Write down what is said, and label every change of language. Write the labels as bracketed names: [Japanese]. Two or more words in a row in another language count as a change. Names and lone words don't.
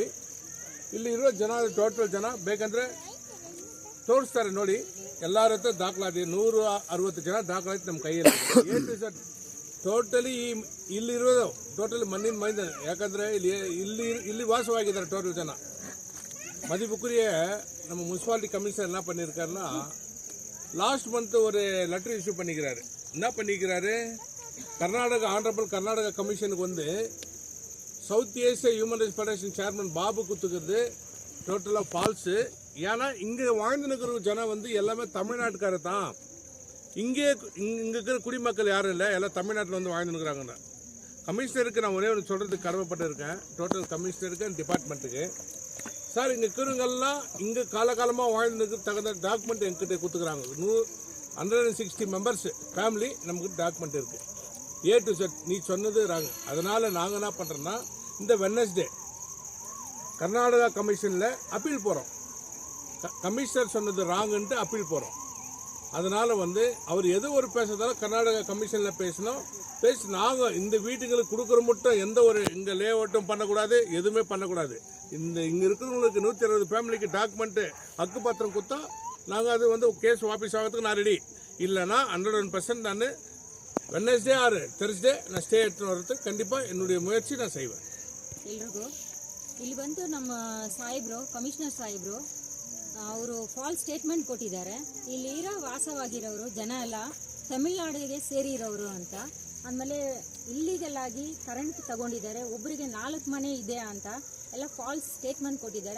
[Kannada] ಇಲ್ಲಿ ಇರೋ ಜನ ಟೋಟಲ್ ಜನ ಬೇಕಂದರೆ ತೋರಿಸ್ತಾರೆ ನೋಡಿ. ಎಲ್ಲರ ಹತ್ರ ದಾಖಲಾತಿ 160 ಜನ ದಾಖಲಾತಿ ನಮ್ಮ ಕೈಯಲ್ಲಿ. ಟೋಟಲಿ ಇಲ್ಲಿರೋದು ಟೋಟಲಿ ಮಣ್ಣಿನ ಮೈಂದ. ಯಾಕಂದರೆ ಇಲ್ಲಿ ವಾಸವಾಗಿದ್ದಾರೆ ಟೋಟಲ್ ಜನ. [Tamil] மதிப்புக்குரிய நம்ம முனிசிபாலிட்டி கமிஷனர் என்ன பண்ணியிருக்காருன்னா, [English] last month [Tamil] ஒரு [English] letter issue [Tamil] பண்ணிக்கிறாரு. என்ன பண்ணிக்கிறாரு, ஆனரபிள் கர்நாடகா கமிஷனுக்கு வந்து சவுத் ஏசியா ஹியூமன் ரைட்ஸ் ஃபெடரேஷன் சேர்மன் பாபு குத்துக்கிறது டோட்டலாக ஃபால்ஸு. ஏன்னா இங்கே வாழ்ந்து நிற்கிற ஜனம் வந்து எல்லாமே தமிழ்நாட்டுக்கார தான். இங்கே இருக்கிற குடிமக்கள் யாரும் இல்லை, எல்லாம் தமிழ்நாட்டில் வந்து வாழ்ந்து நிற்கிறாங்க. கமிஷனருக்கு நான் ஒரே ஒன்று சொல்கிறதுக்கு கடமைப்பட்டிருக்கேன், டோட்டல் கமிஷனருக்கு டிபார்ட்மெண்ட்டுக்கு. சார் இங்கே இருக்கிறவங்கெல்லாம் இங்கே காலகாலமாக வாழ்ந்ததுக்கு தகுந்த டாக்குமெண்ட் எங்கிட்ட கொடுத்துக்கிறாங்க. 160 [English] members family [Tamil] நமக்கு டாக்குமெண்ட் இருக்குது. [English] A to Z [Tamil] நீ சொன்னது ராங்க. அதனால் நாங்கள் என்ன பண்ணுறோன்னா, இந்த வெட்னஸ்டே கர்நாடகா கமிஷனில் அப்பீல் போகிறோம். கமிஷனர் சொன்னது ராங்குன்ட்டு அப்பீல் போகிறோம். அதனால் வந்து அவர் எது ஒரு பேசுறதாலும் கர்நாடகா கமிஷனில் பேசணும். நாங்கள் இந்த வீட்டுங்களுக்கு கொடுக்குற மட்டும் எந்த ஒரு இங்கே லேஅவுட்டும் பண்ணக்கூடாது, எதுவுமே பண்ணக்கூடாது. இங்கே இருக்கிறவங்களுக்கு 160 ஃபேமிலிக்கு டாக்குமெண்ட்டு ஹக்கு பத்திரம் கொடுத்தா நாங்கள் அது வந்து கேஸ் வாபஸ் ஆகிறதுக்கு நான் ரெடி. இல்லைனா 100% நான் [English] Wednesday or Thursday [Tamil] நான் ಸ್ಟೇ எடுத்துன்னு வரதுக்கு கண்டிப்பாக என்னுடைய முயற்சி நான் செய்வேன். [Kannada] ಎಲ್ರಿಗೂ ಇಲ್ಲಿ ಬಂದು ನಮ್ಮ ಸಾಹೇಬ್ರು, ಕಮಿಷನರ್ ಸಾಹೇಬ್ರು ಅವರು [English] false statement [Kannada] ಕೊಟ್ಟಿದ್ದಾರೆ. ಇಲ್ಲಿ ವಾಸವಾಗಿರೋರು ಜನ ಎಲ್ಲ ತಮಿಳ್ನಾಡಿಗೆ ಸೇರಿರೋರು ಅಂತ. ಆಮೇಲೆ ಇಲ್ಲಿಗಲ್ ಆಗಿ ಕರೆಂಟ್ ತಗೊಂಡಿದ್ದಾರೆ, ಒಬ್ಬರಿಗೆ 4 ಮನೆ ಇದೆ ಅಂತ ಎಲ್ಲ [English] false statement [Kannada] ಕೊಟ್ಟಿದ್ದಾರೆ.